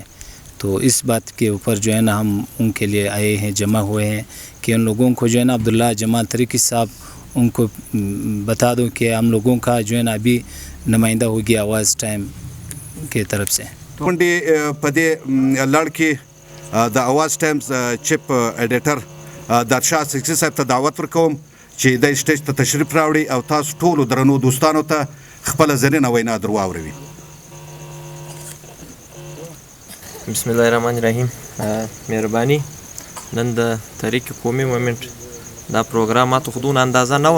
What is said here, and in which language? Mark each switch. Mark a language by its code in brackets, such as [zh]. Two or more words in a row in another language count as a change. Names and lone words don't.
[ur] تو اس بات کے اوپر جو ہے نا ہم ان کے لیے آئے ہیں, جمع ہوئے ہیں کہ ان لوگوں کو جو ہے نا عبداللہ جمال ترکی صاحب ان کو بتا دو کہ ہم لوگوں کا جو ہے نا ابھی نمائندہ ہو گیا آواز ٹائم کی طرف سے. [ps] پدے لڑکی د آواز ٹائمز [en] chief editor [ps] ددشاہ چکزی صاحب ته دعوت ورکوم چې د سټیج ته تشریف راوړي او تاسو ټولو درنو دوستانو ته خپله زرینه وینا در واوروي. [ar] بسم الله الرحمن الرحیم. [ps] مهرباني نن د تحریک قومي مومنټ دا پروګرام ماته خو دونه اندازه نه وه.